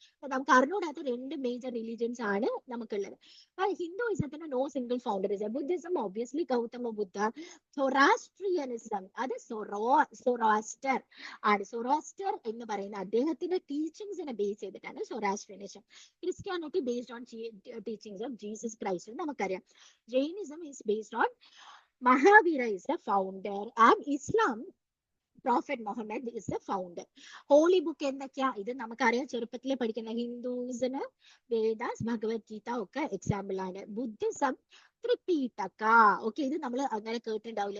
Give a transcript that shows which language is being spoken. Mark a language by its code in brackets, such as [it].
[ml] നമുക്ക് അറിഞ്ഞൂടാത്ത 2 major religions ആണ് നമുക്കുള്ളത്. ഹിന്ദുയിസത്തിന് no single founder. Buddhism obviously Gautama ബുദ്ധ. സൊറാസ്ട്രിയനിസം അത് സൊറാസ്റ്റർ ആണ്. സൊറാസ്റ്റർ എന്ന് പറയുന്ന അദ്ദേഹത്തിന്റെ ടീച്ചിങ്സിനെ ബേസ് ചെയ്തിട്ടാണ് സൊറാസ്ട്രിയനിസം. [en] Christianity based on teachings of Jesus Christ [ml] നമുക്കറിയാം. [en] Jainism is based on Mahavira is the founder, and Islam Prophet Muhammad is the founder. [ml] Holy book എന്തൊക്കെയാ? ഇത് നമുക്കറിയാം, ചെറുപ്പത്തിലെ പഠിക്കുന്ന ഹിന്ദുസിന് വേദാസ്, ഭഗവത്ഗീത ഒക്കെ എക്സാമ്പിൾ ആണ്. ബുദ്ധിസം ത്രിപീഠക. ഓക്കെ, ഇത് നമ്മൾ അങ്ങനെ കേട്ടിട്ടുണ്ടാവില്ല.